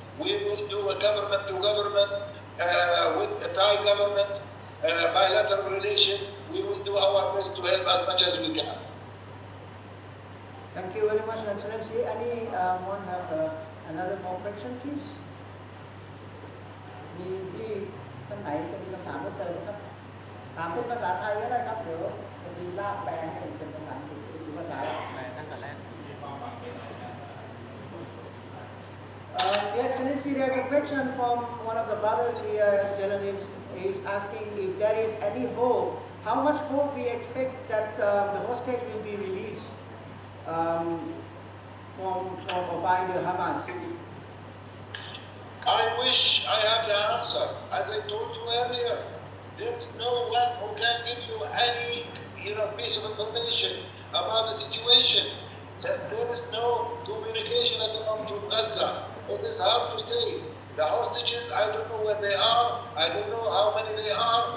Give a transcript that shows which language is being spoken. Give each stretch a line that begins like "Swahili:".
English: We will do a government to government with the Thai government, bilateral relation. We will do our best to help as much as we can. Thank you very much, Your Excellency. Anyone have another more question, please?
Thai: มีที่ท่านไหนจะมีคำถามเพิ่มเติมไหมครับถามเป็นภาษาไทยก็ได้ครับเดี๋ยวจะมีลากแปลให้เป็นภาษาอังกฤษหรือภาษา
English: Your Excellency, there's a question from one of the brothers here, journalist, is asking if there is any hope, how much hope we expect that the hostage will be released from or by the Hamas. I wish I had the answer. As I told you earlier, there's no one who can give you any piece of information about the situation. Since there is no communication at the moment with Gaza, it is hard to say. The hostages, I don't know where they are. I don't know how many they are.